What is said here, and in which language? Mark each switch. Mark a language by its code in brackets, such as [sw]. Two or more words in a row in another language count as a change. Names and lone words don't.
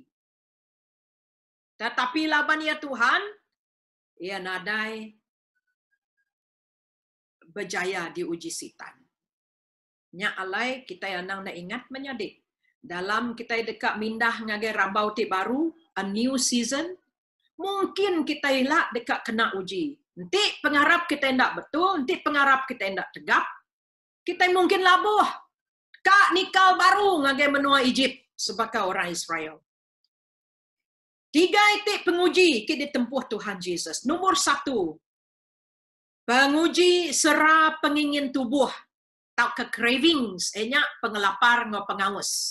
[iba] Tetapi laban ya Tuhan, ia nadai berjaya diuji sitan. Nya alai kita yang nak ingat menyadik. Dalam kita dekat mindah ngagai rambau ti baru, [en] a new season, [iba] mungkin kita ilak dekat kena uji. Nanti pengharap kita tidak betul, nanti pengharap kita tidak tegap, kita mungkin labuh. Kak nikal baru ngagai menua Egypt sebagai orang Israel. 3 itik penguji kita ditempuh Tuhan Yesus. Nomor 1, penguji sera pengingin tubuh, tak ke cravings, pengelapar ngau pengaus.